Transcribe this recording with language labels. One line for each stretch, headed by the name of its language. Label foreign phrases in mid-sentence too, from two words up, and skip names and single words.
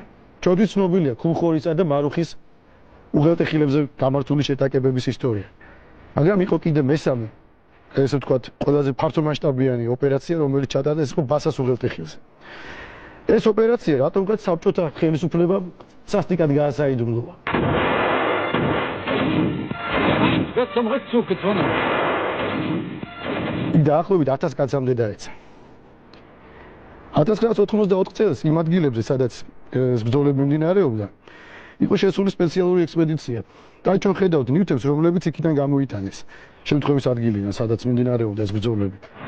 Georgian: ჩვენთვის ცნობილია ქულხორისა და მარუხის უღელტეხილებზე გამართული შეტაკებების ისტორია. მაგრამ იყო კიდე მესამე, ესე ვთქვათ, ყველაზე ფართომასშტაბიანი ოპერაცია, რომელიც ჩატარდა ეს იყო ბასას უღელტეხილზე. ეს ოპერაცია რატომღაც საბჭოთა ხელისუფლებამ სასტიკად გაასაიდუმლოა.
German: Wird zum Rückzug gezwungen.
Georgian: დაახლოებით 1000 კაცამდე დაეცა. 1984 წელს იმ ადგილებზე, სადაც ბრძოლები მიმდინარეობდა, იყო შესული სპეციალური ექსპედიცია. და ჩვენ ხედავთ ნივთებს, რომლებიც იქიდან გამოიტანეს შემთხვევის ადგილიდან, სადაც მიმდინარეობდა ეს ბრძოლები.